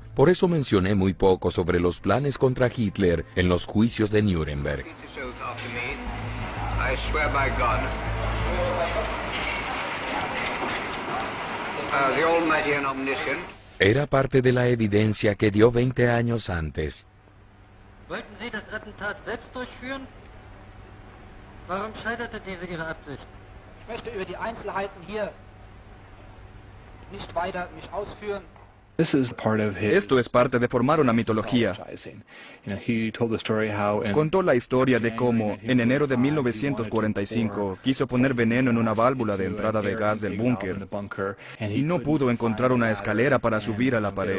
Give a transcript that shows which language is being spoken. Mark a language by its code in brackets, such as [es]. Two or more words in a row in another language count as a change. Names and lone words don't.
[es] Por eso mencioné muy poco sobre los planes contra Hitler en los juicios de Nuremberg. Era parte de la evidencia que dio 20 años antes. [de] Wollten Sie das Attentat selbst durchführen? Warum scheiterte Ihre Absicht? Ich möchte über die Einzelheiten hier nicht weiter mich ausführen. [es] Esto es parte de formar una mitología. Contó la historia de cómo, en enero de 1945, quiso poner veneno en una válvula de entrada de gas del búnker y no pudo encontrar una escalera para subir a la pared.